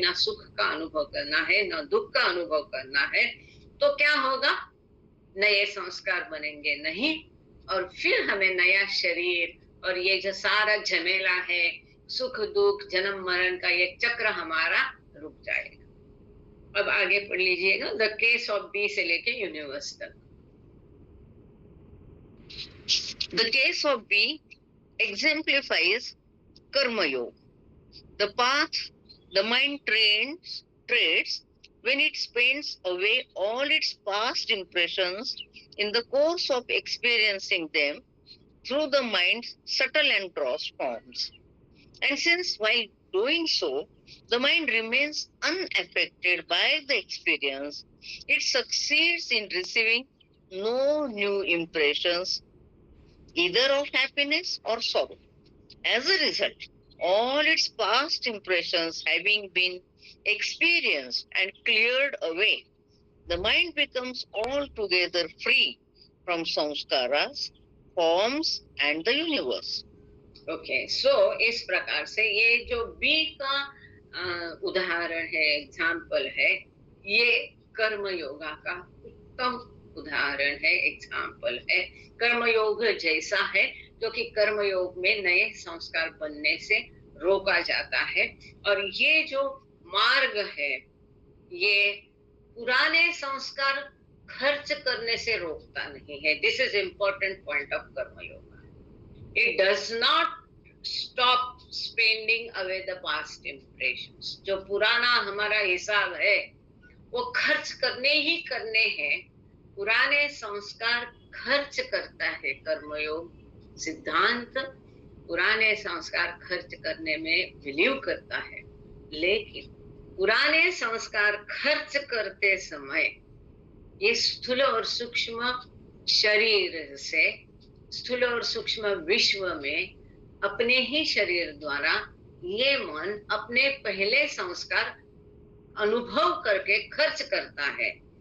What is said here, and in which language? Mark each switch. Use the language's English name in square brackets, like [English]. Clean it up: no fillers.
[Hindi] ना सुख का अनुभव करना है ना दुख का अनुभव करना है, तो क्या होगा, नए संस्कार बनेंगे नहीं, और फिर हमें नया शरीर और ये जो सारा झमेला है, सुख दुख जन्म मरण का ये चक्र हमारा रुक जाएगा। अब आगे पढ़ लीजिएगा, [English] the case of B [Hindi] से लेके यूनिवर्स तक। [English] The case of B exemplifies Karma Yoga, the path the mind treads when it spends away all its past impressions in the course of experiencing them through the mind's subtle and gross forms. And since while doing so, the mind remains unaffected by the experience, it succeeds in receiving no new impressions either of happiness or sorrow. As a result, all its past impressions having been experienced and cleared away, the mind becomes altogether free from samskaras, forms and the universe. [Hindi] Okay, सो इस प्रकार से ये जो B का उदाहरण है, example है, ये कर्म योगा का उत्तम उदाहरण है, एग्जाम्पल है। कर्मयोग जैसा है, क्योंकि कर्मयोग में नए संस्कार बनने से रोका जाता है, और ये जो मार्ग है ये पुराने संस्कार खर्च करने से रोकता नहीं है। [English] This is important point of karmayoga. It does not stop spending away the past impressions. [Hindi] जो पुराना हमारा हिसाब है वो खर्च करने ही करने हैं. पुराने संस्कार खर्च करता है कर्मयोग सिद्धांत. पुराने संस्कार खर्च करने में बिलीव करता है, लेकिन पुराने संस्कार खर्च करते समय ये स्थूल और सूक्ष्म शरीर से स्थूल और सूक्ष्म विश्व में अपने ही शरीर द्वारा ये मन अपने पहले संस्कार अनुभव करके खर्च करता है.